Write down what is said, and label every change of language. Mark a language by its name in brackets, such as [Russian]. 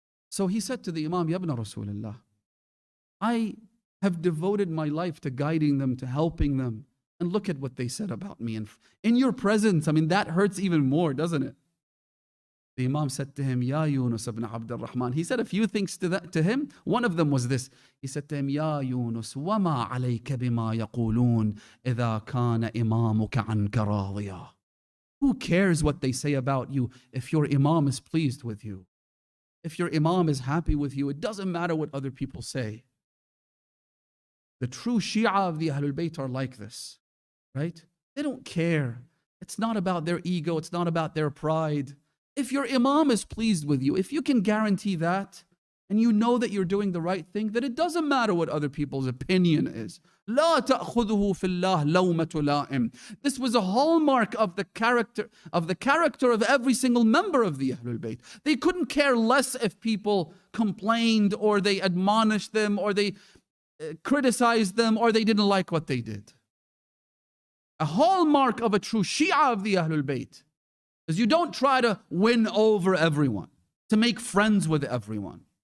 [English] So he said to the Imam, [Arabic] Ya ibn Rasulullah, [English] I have devoted my life to guiding them, to helping them. And look at what they said about me. And in your presence, I mean, that hurts even more, doesn't it? The Imam said to him, Ya Younis ibn Abdul Rahman. He said a few things to him. One of them was this. He said to him, Ya Younis, [Arabic] وَمَا عَلَيْكَ بِمَا يَقُولُونَ إِذَا كَانَ إِمَامُكَ عَنْكَ رَاضِيًا. [English] Who cares what they say about you if your Imam is pleased with you? If your Imam is happy with you, it doesn't matter what other people say. The true Shia of the Ahlul Bayt are like this, right? They don't care. It's not about their ego. It's not about their pride. If your Imam is pleased with you, if you can guarantee that, and you know that you're doing the right thing, then it doesn't matter what other people's opinion is. [Arabic] لا تأخذه في الله لومة لائم. [English] This was a hallmark of the character of every single member of the Ahlul Bayt. They couldn't care less if people complained or they admonished them or they criticized them or they didn't like what they did. A hallmark of a true Shia of the Ahlul Bayt is you don't try to win over everyone, to make friends with everyone.